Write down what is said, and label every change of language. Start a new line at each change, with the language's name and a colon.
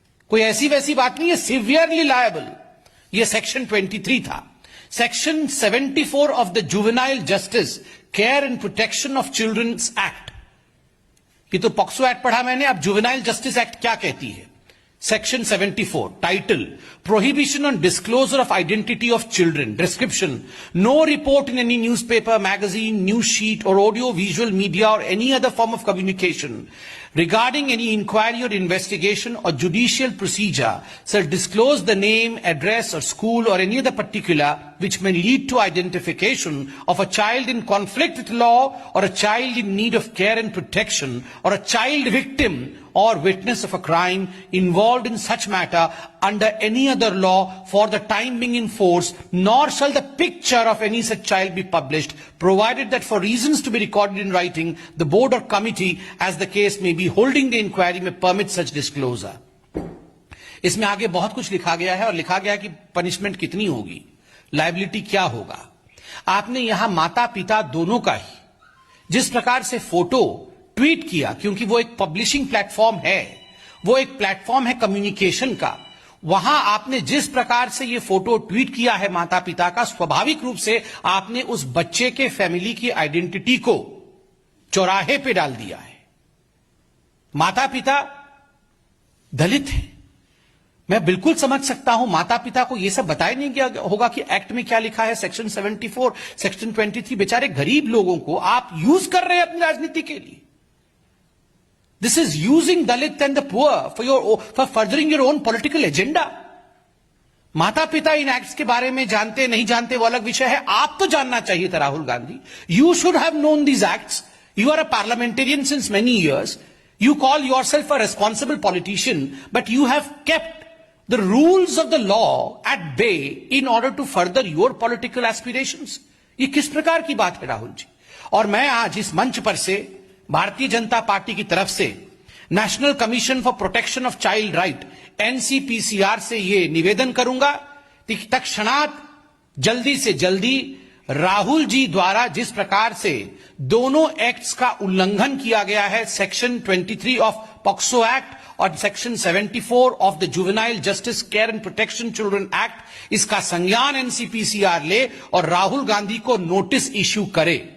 Hindi: कोई ऐसी वैसी बात नहीं है,
English: Severely liable.
Hindi: यह सेक्शन 23 था।
English: Section 74 of the juvenile justice care and protection of childrens act.
Hindi: ये तो पॉक्सो एक्ट पढ़ा मैंने, अब जुवेनाइल जस्टिस एक्ट क्या कहती है।
English: Section 74, title, Prohibition on Disclosure of Identity of Children, description, no report in any newspaper, magazine, news sheet or audio visual media or any other form of communication regarding any inquiry or investigation or judicial procedure shall disclose the name, address or school or any other particular which may lead to identification of a child in conflict with law or a child in need of care and protection or a child victim or witness of a crime involved in such matter under any other law for the time being in force, nor shall the picture of any such child be published, provided that for reasons to be recorded in writing, the board or committee, as the case may be, holding the inquiry may permit such disclosure.
Hindi: इसमें आगे बहुत कुछ लिखा गया है और लिखा गया है कि पनिशमेंट कितनी होगी, लायबिलिटी क्या होगा। आपने यहां माता पिता दोनों का ही जिस प्रकार से फोटो ट्वीट किया, क्योंकि वो एक पब्लिशिंग प्लेटफॉर्म है, वो एक प्लेटफॉर्म है कम्युनिकेशन का, वहां आपने जिस प्रकार से ये फोटो ट्वीट किया है माता पिता का, स्वाभाविक रूप से आपने उस बच्चे के फैमिली की आइडेंटिटी को चौराहे पे डाल दिया है। माता पिता दलित हैं, मैं बिल्कुल समझ सकता हूं, माता पिता को यह सब बताया नहीं गया होगा कि एक्ट में क्या लिखा है, सेक्शन 74, सेक्शन 23, बेचारे गरीब लोगों को आप यूज कर रहे हैं अपनी राजनीति के लिए।
English: This is using Dalit and the poor for furthering your own political agenda.
Hindi: माता पिता इन एक्ट्स के बारे में जानते नहीं जानते वो अलग विषय है, आप तो जानना चाहिए था Rahul Gandhi.
English: You should have known these acts. You are a parliamentarian since many years. You call yourself a responsible politician, but you have kept the rules of the law at bay in order to further your political aspirations.
Hindi: ये किस प्रकार की बात है राहुल जी? और मैं आज इस मंच पर से भारतीय जनता पार्टी की तरफ से national commission for protection of child right NCPCR से ये निवेदन करूंगा कि तत्क्षणात जल्दी से जल्दी राहुल जी द्वारा जिस प्रकार से दोनों एक्ट्स का उल्लंघन किया गया है, सेक्शन 23 ऑफ पॉक्सो एक्ट और section 74 of the juvenile justice care and protection children act, इसका संज्ञान एनसीपीसीआर ले और राहुल गांधी को नोटिस इश्यू करे।